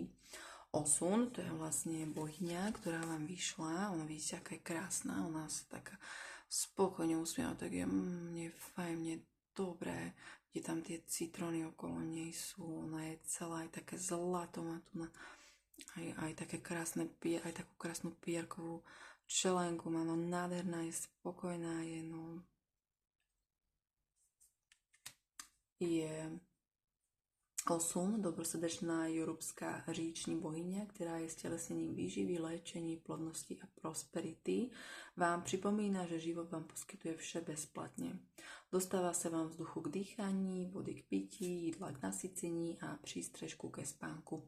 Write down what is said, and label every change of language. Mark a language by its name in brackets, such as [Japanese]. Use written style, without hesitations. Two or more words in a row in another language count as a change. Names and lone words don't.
[Slovak] Osun, to je vlastne bohyňa, ktorá vám vyšla, ona vidíte, aká je krásna, ona sa taká spokojne usmieva, tak je mne fajn, mne dobré, kde tam tie citróny okolo nej sú, ona je celá aj také zlato, má tu aj také krásne, aj takú krásnu pierkovú čelenku, má no nádherná, je spokojná, je Osun, [Czech] dobrosrdečná jorubská říční bohyňa, která je stelesnením výživy, léčení, plodnosti a prosperity, vám připomíná, že život vám poskytuje vše bezplatně. Dostává se vám vzduchu k dýchání, vody k pití, jídla k nasycení a přístřežku ke spánku.